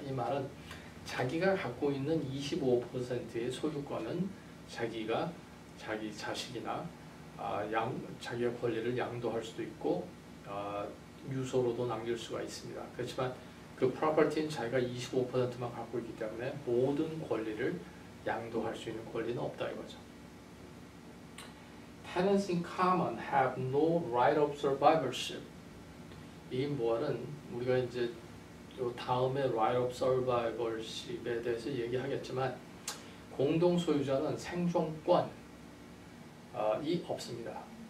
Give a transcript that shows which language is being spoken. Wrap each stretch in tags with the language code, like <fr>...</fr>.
<ko>이 말은 자기가 갖고 있는 25%의 소유권은 자기가 자기 자식이나 자기의 권리를 양도할 수도 있고 유소로도 남길 수가 있습니다. 그렇지만 그 프로퍼티는 자기가 25%만 갖고 있기 때문에 모든 권리를 양도할 수 있는 권리는 없다 이거죠.</ko> <en>Tenants in common have no right of survivorship.</en> <ko>이 말은 우리가 이제 요 다음에 right of survivorship에 대해서 얘기하겠지만 공동 소유자는 생존권이 없습니다.</ko>